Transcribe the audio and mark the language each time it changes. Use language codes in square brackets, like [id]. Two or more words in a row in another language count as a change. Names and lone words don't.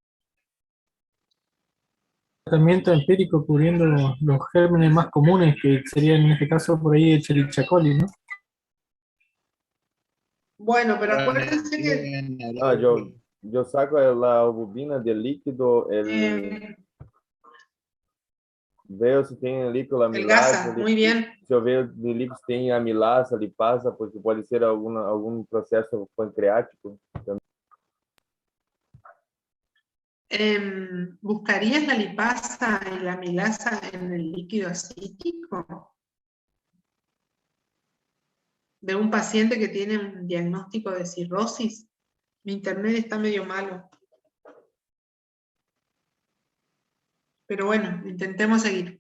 [es] Tratamiento empírico cubriendo los gérmenes más comunes, que serían en este caso por ahí Escherichia coli, ¿no? Bueno, pero acuérdense que Yo saco la albumina del líquido, veo [pt] se tem ali com a [es] el [pt] amilase. [es] gasa, muy bien. [pt] Se eu ver no líquido se tem amilase, lipasa, porque pode ser algum processo pancreático. [es] ¿Buscarías la lipasa y la amilasa en el líquido acítico? De un paciente que tiene un diagnóstico de cirrosis. Mi internet está medio malo. Pero bueno, intentemos seguir.